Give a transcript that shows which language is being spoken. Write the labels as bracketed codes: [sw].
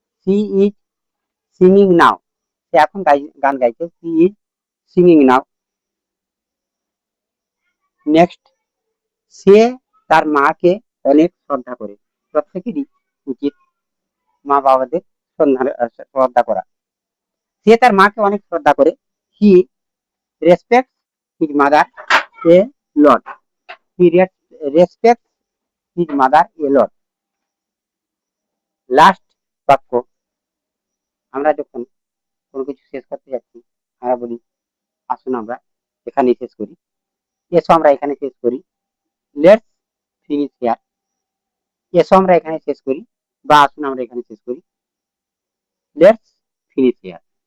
[en] She is singing now. [bn] সে এখন গান গাইছে। [en] She is singing now. [bn] Next, সে তার মাকে অনেক শ্রদ্ধা করে। প্রত্যেকেরই উচিত মা বাবাদের শ্রদ্ধা করা। সে তার মাকে অনেক শ্রদ্ধা করে। [en] He respects his mother a lot. He respects his mother a lot. [bn] Last বাক্য, আমরা যখন কোনো কিছু শেষ করতে যাচ্ছি আমরা বলি আসুন আমরা এখানে শেষ করি। এসো আমরা এখানে শেষ করি। [en] Let's finish here. [bn] এসো আমরা এখানে শেষ করি বা আসুন আমরা এখানে শেষ করি। [en] Let's finish here.